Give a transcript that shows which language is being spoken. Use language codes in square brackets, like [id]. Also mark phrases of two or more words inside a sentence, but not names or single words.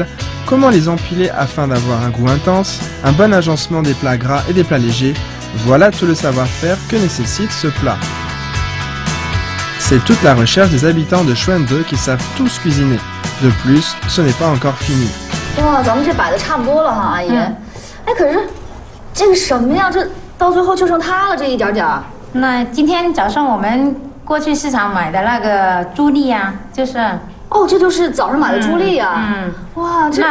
[fr] Comment les empiler afin d'avoir un goût intense? Un bon agencement des plats gras et des plats légers? Voilà tout le savoir-faire que nécessite ce plat. C'est toute la recherche des habitants de Chunde qui savent tous cuisiner. De plus, ce n'est pas encore fini. [zh] 哇，咱们这摆的差不多了哈，阿姨。可是这个什么呀？这到最后就剩它了，这一点点。那今天早上我们过去市场买的那个猪粒呀，就是。哦，这就是早上买的猪粒呀。哇，这。